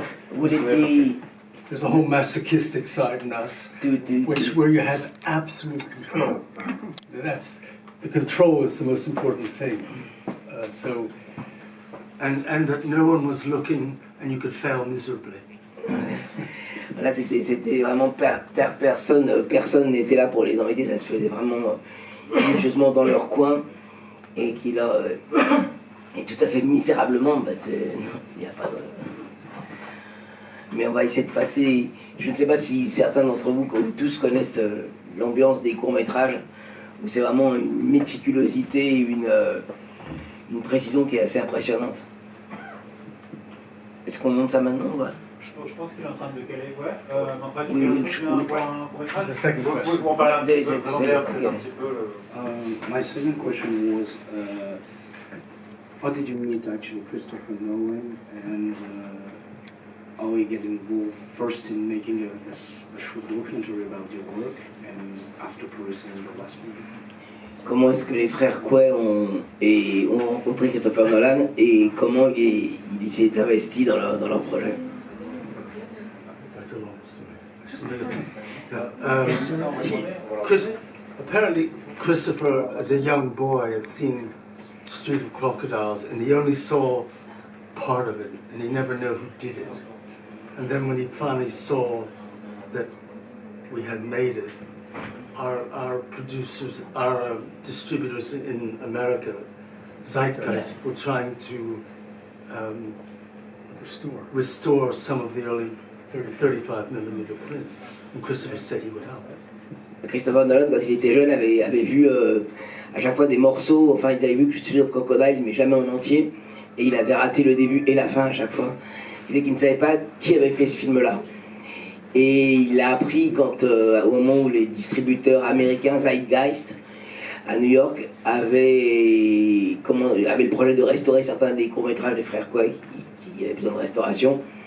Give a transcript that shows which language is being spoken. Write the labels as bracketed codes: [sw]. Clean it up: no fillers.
[en] There's a whole masochistic side in us, where you have absolute control. The control is the most important thing. And that no one was looking, and you could fail miserably. [fr] Là, c'était vraiment personne n'était là pour les embêter, ça se faisait vraiment minutieusement dans leur coin, et qui là, et tout à fait misérablement, il n'y a pas de... Mais on va essayer de passer, je ne sais pas si certains d'entre vous, tous connaissent l'ambiance des courts-métrages, où c'est vraiment une méticulosité, une précision qui est assez impressionnante. Est-ce qu'on monte ça maintenant? Ouais. Je pense qu'il est en train de caler, ouais. Manfred, [en] The second question. [fr] Vous en parler un petit peu. [en] My second question was, how did you meet actually Christopher Nolan, and how you get involved first in making a short documentary about your work, and after producing the last movie? [fr] Comment est-ce que les frères Quay ont rencontré Christopher Nolan, et comment il s'est investi dans leur projet? [en] That's a long story. Apparently, Christopher, as a young boy, had seen Street of Crocodiles, and he only saw part of it, and he never knew who did it. And then when he finally saw that we had made it, our producers, our distributors in America, Zeitgeist, were trying to restore some of the early 35mm prints, and Christopher said he would help. [fr] Christopher Nolan, quand il était jeune, avait vu à chaque fois des morceaux, enfin il avait vu que Street of Crocodile, mais jamais en entier, et il avait raté le début et la fin à chaque fois. Il fait qu'il ne savait pas qui avait fait ce film-là. Et il l'a appris quand, au moment où les distributeurs américains, Zeitgeist, à New York, avaient le projet de restaurer certains des courts-métrages des frères Quay qui avaient besoin de restauration.